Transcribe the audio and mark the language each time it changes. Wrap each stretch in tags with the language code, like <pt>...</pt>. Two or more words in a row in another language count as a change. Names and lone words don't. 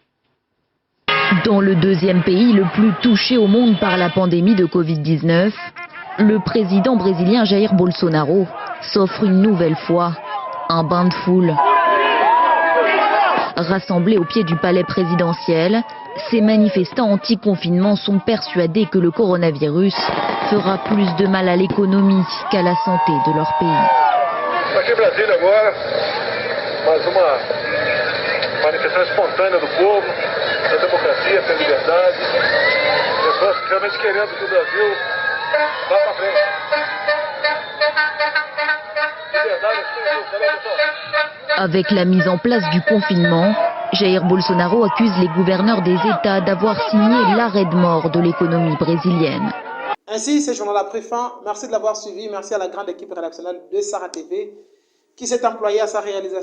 <fr>Dans le deuxième pays le plus touché au monde par la pandémie de Covid-19, le président brésilien Jair Bolsonaro s'offre une nouvelle fois un bain de foule. Rassemblés au pied du palais présidentiel, ces manifestants anti-confinement sont persuadés que le coronavirus fera plus de mal à l'économie qu'à la santé de leur pays.</fr> <pt>Aqui em Brasília agora, mais uma manifestação espontânea do povo, da democracia, pela liberdade, pessoas realmente querendo que o Brasil vá para frente. Liberdade,</pt> <fr>Avec la mise en place du confinement, Jair Bolsonaro accuse les gouverneurs des États d'avoir signé l'arrêt de mort de l'économie brésilienne. Ainsi, ce journal a pris fin. Merci de l'avoir suivi. Merci à la grande équipe rédactionnelle de Sarah TV qui s'est employée à sa réalisation.</fr>